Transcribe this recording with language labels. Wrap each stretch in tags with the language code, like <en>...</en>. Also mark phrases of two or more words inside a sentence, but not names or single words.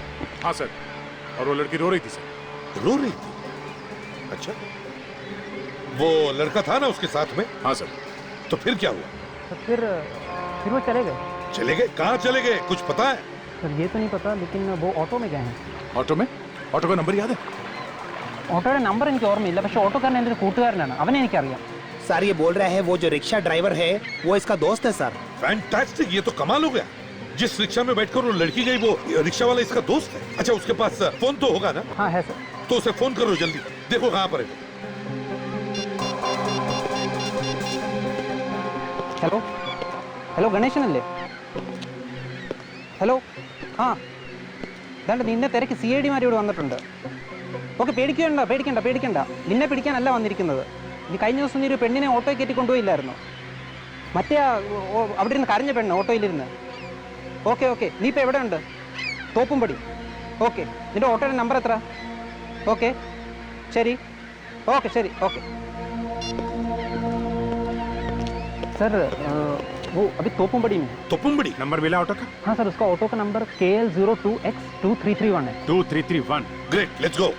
<hi>हाँ सर, और वो लड़की रो रही थी सर। रो रही थी? अच्छा, वो लड़का था ना उसके साथ में? हाँ सर। तो फिर क्या हुआ? तो फिर वो चले गए। चले गए? कहाँ चले गए, कुछ पता है? सर ये तो नहीं पता, लेकिन वो ऑटो में गए हैं। ഓട്ടോ में? ഓട്ടോ का नंबर याद है?</hi> <ml>ഓട്ടോയുടെ നമ്പർ എനിക്ക് ഓർമ്മയില്ല, പക്ഷെ ഓട്ടോക്കാരൻ എൻ്റെ ഒരു കൂട്ടുകാരനാണ്, അവനെ എനിക്കറിയാം.</ml> <hi>सर ये बोल रहे हैं वो जो रिक्शा ड्राइवर है वो इसका दोस्त है सर. फैंटास्टिक, ये तो कमाल हो गया. जिस रिक्शा में बैठकर वो लड़की गई वो रिक्शा वाला इसका दोस्त है. अच्छा उसके पास फोन तो होगा ना? हाँ है सर. तो उसे फोन करो जल्दी, देखो कहाँ पर है.</hi> <ml>ഹലോ ഹലോ ഗണേശനല്ലേ? ഹലോ ആ ദാണ്ട് നിന്നെ തിരക്ക് സി ഐ ഡിമാർ ഇവിടെ വന്നിട്ടുണ്ട്. ഓക്കെ പേടിക്കണ്ട, നിന്നെ പിടിക്കാനല്ല വന്നിരിക്കുന്നത്. നീ കഴിഞ്ഞ ദിവസം നീ ഒരു പെണ്ണിനെ ഓട്ടോയിൽ കയറ്റി കൊണ്ടുപോയില്ലായിരുന്നു? മറ്റേ അവിടെ ഇരുന്ന് കരഞ്ഞ പെണ്ണ് ഓട്ടോയിലിരുന്ന്. ഓക്കെ നീ ഇപ്പോൾ എവിടെ ഉണ്ട്? തോപ്പുംപടി. ഓക്കെ നിന്റെ ഓട്ടോയുടെ നമ്പർ എത്ര? ഓക്കെ ശരി.</ml> <hi>सर वो अभी तोपुमबड़ी में. तोपुमबड़ी नंबर मिला ऑटो का? हाँ सर, उसका ऑटो का नंबर KL02X2331 है. 2331.</hi> <en>great, let's go.</en>